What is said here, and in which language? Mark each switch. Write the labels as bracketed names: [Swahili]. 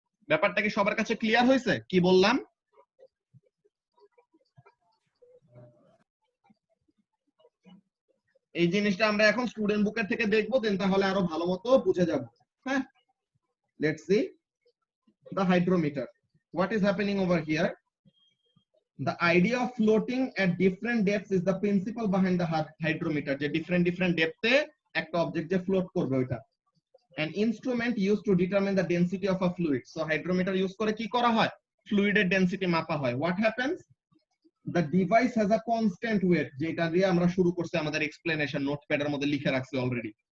[Bangla] ব্যাপারটা কি সবার কাছে ক্লিয়ার হয়েছে কি বললাম? এই জিনিসটা আমরা এখন স্টুডেন্ট বুকের থেকে দেখবো, দেন তাহলে আরো ভালো মতো বুঝে যাব। [English] হ্যাঁ let's see the hydrometer. What is happening over here? The idea of floating at different depths is the principle behind the hydrometer. [Bangla] যে different depth এ একটা অবজেক্ট যে ফ্লোট করবে ওইটা। [English] An instrument used to determine the density of a fluid. [Bangla] So hydrometer use করে কি করা হয়, ফ্লুইডের density মাপা হয়। [English] What happens? The device has a constant weight, [Bangla] যেটা দিয়ে আমরা শুরু করছি আমাদের এক্সপ্লেনেশন, নোটপ্যাডের মধ্যে লিখে রাখছি অলরেডি।